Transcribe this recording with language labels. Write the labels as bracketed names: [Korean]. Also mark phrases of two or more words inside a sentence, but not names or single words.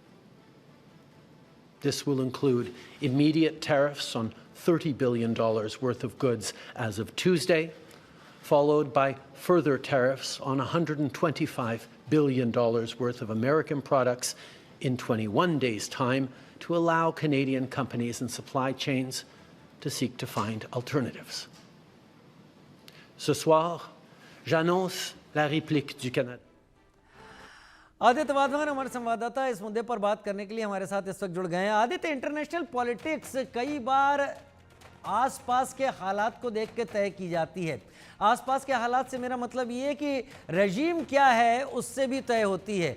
[English] This will include immediate tariffs on $30 billion worth of goods as of Tuesday, followed by further tariffs on $125 billion worth of American products in 21 days' time to allow Canadian companies and supply chains to seek to find alternatives. [French] Ce soir, j'annonce la réplique du Canada. [Hindi] आदित्य वाधवान हमारे संवाददाता इस मुद्दे पर बात करने के लिए हमारे साथ इस वक्त जुड़ गए हैं। आदित्य, [English] international politics [Hindi] कई बार आसपास के हालात को देख के तय की जाती है। आसपास के हालात से मेरा मतलब ये है कि रजीम क्या है उससे भी तय होती है।